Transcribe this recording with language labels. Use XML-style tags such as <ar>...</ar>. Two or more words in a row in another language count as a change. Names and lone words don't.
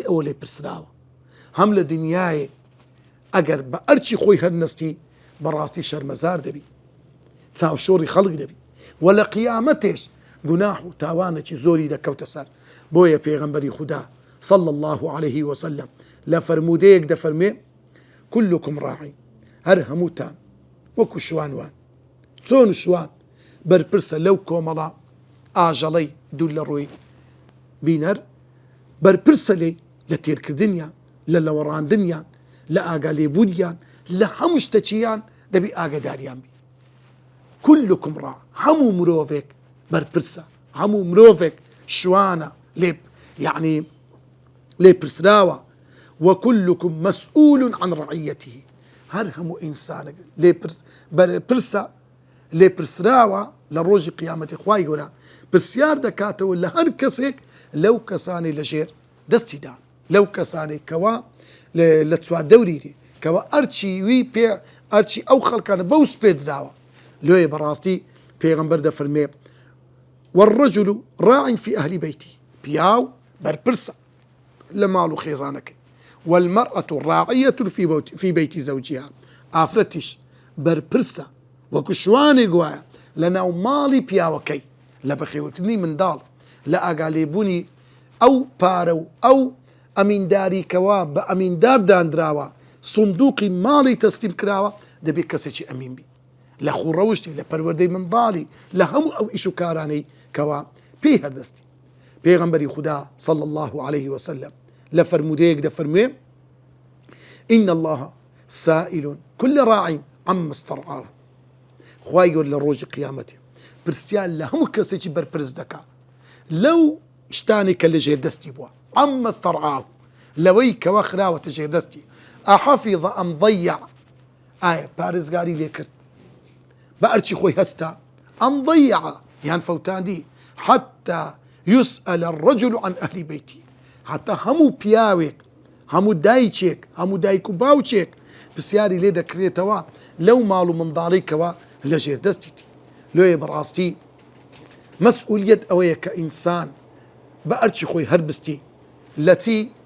<ckb>ئەوە لێ پرسراوە هەم لە دنیاە ئەگەر بە ئەرچی خۆی هەرنەستی بەڕاستی شەرمەزار دەبی چاوشۆڕی خەڵک دەبی و لە قیامەتێش گوناح و تاوانێکی زۆری دەکەوتە سەر بۆیە پێغەمبەری خودا</ckb> <ar>صلى الله عليه وسلم</ar> <ckb>لە فەرمودەیەک دەفەرمێ</ckb> <ar>كلكم راعي</ar> <ckb>هەر هەمووتان وەکو شوانوان چۆن شوان بەرپرسە لەو کۆمەڵە ئاژەڵەی دوور لە ڕووی بینەر بەرپرسە لێ لە تێرکردنیان لە لەوەڕاندنیان لە ئاگالێبوونیان لە هەموو شتەچیان دەبی ئاگداریان بی</ckb> <ar>كلكم راع</ar> <ckb>هەموو مرۆڤێک بەرپرسە هەموو مرۆڤێک شوانە لێ یعنی لێ پرسراوە</ckb> <ar>وكلكم مسؤول عن رعيته</ar> <ckb>هەر هەموو ئینسانێک بەرپرسە لێ پرسراوە لە ڕۆژی قیامەتی خوای گەورە پرسیار دەکاتەوە لە هەر کەسێک لەو کەسانی لەژێر دەستیدا لەو کەسانێک کەوا لە چواردەوریری کەوا ئەرچی ئەو خەڵکانە بەوس پێدراوە لێ بەڕاستی پێغەمبەر دەفەرمێ</ckb> <ar>والرجل راع في أهل بيته</ar> <ckb>پیاو بەرپرسە لە ماڵ و خێزانەکەی</ckb> <ar>والمرأة راعية في بيت زوجها</ar> <ckb>ئافرەتیش بەرپرسە وەکو شوانێک وایە لە ناو ماڵی پیاوەکەی لە بەخێوکردنی منداڵ لە ئاگالێبوونی ئەو پارە و ئەو ئەمینداریکەوە بە ئەمیندار دانراوە سندوقی ماڵی تەسلیم کراوە دەبێت کەسێکی ئەمین بی لە خوڕەوشتی لە پەروەردەی منداڵی لە هەموو ئەو ئیش و کارانەی کەوا پێی هەردەستی پێغەمبەری خودا</ckb> <ar>صلى الله عليه وسلم</ar> <ckb>لە فەرمودەیەک دەفەرموێ</ckb> <ar>إن الله سائل كل راع عما استرعاه</ar> <ckb>خوای گەورە لە ڕۆژی قیامەتێ پرسیار لە هەموو کەسێکی بەرپرس دەکا لەو شتانی کە لە ژێردەستی بووە</ckb> <ar>عما استرعاه</ar> <ckb>لەوەی کەوا خراوەتە ژێردەستی</ckb> <ar>ئەحەفیظ ئەم ضەیع</ar> <ckb>ئایا پارێزگاری لێ کرد بە ئەرچی خۆی هەستا</ckb> <ar>ئەم ضەیع</ar> <ckb>یان فەوتاندی</ckb> <ar>حتى يسأل الرجل عن أهل بيته حتى</ar> <ckb>هەموو پیاوێک هەموو دایکێک هەموو دایک و باوچێک پرسیاری لێ دەکرێتەوە لەو ماڵ و منداڵی کەوا لە ژێردەستیتی لێ بەڕاستی مەسئولیەت ئەوەیە کە ئینسان بە ئەرچی خۆی هەربستی لە چی</ckb>